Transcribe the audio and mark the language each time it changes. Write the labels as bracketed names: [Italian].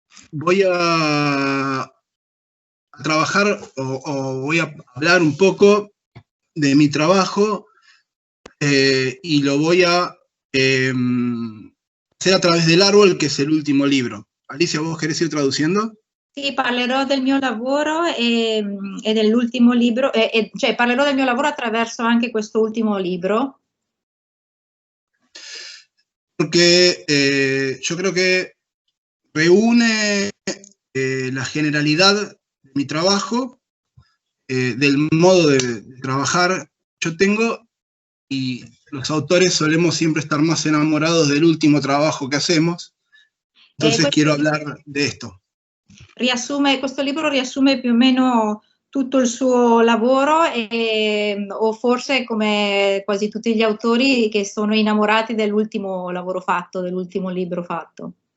[Spanish] Voy a trabajar o voy a hablar un poco de mi trabajo y lo voy a hacer a través del árbol, [Italian] che è l'ultimo libro. [Spanish] Alicia, ¿vos querés ir traduciendo? [Italian] Sì, parlerò del mio lavoro e dell'ultimo libro, cioè parlerò del mio lavoro attraverso anche questo ultimo libro. [Spanish] Porque yo creo que reúne la generalidad de mi trabajo, del modo de trabajar que yo tengo, y los autores solemos siempre estar más enamorados del último trabajo que hacemos, entonces quiero hablar de esto. [Italian] Questo libro riassume più o meno tutto il suo lavoro, o forse come quasi tutti gli autori che sono innamorati dell'ultimo lavoro fatto, dell'ultimo libro fatto.